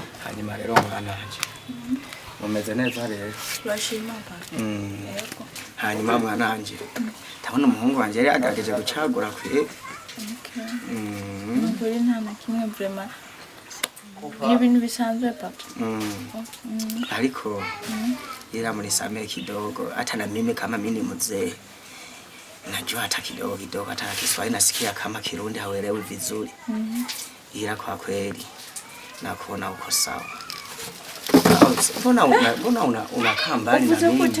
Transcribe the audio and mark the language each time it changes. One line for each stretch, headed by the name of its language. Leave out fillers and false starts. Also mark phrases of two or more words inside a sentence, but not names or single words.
Rundi: hanyuma rero mwananje mumeze neza rero Turashima papa. Yego. hanyuma mwananje ndabona umuhungu wanje yari yagerageje gucagura kwe
English: Okay.
Rundi: Kuri nta na kimwe vraiment. Ni ibintu bisanzwe papa.
Swahili: Ariko ila mnisamehe kidogo, hata na mimi kama mimi ni mzee najua hata kidogo hata Kiswahili nasikia kama Kirundi hauelewi vizuri. Ila kwa kweli nakuona uko sawa. Mbona unakaa mbali na mimi?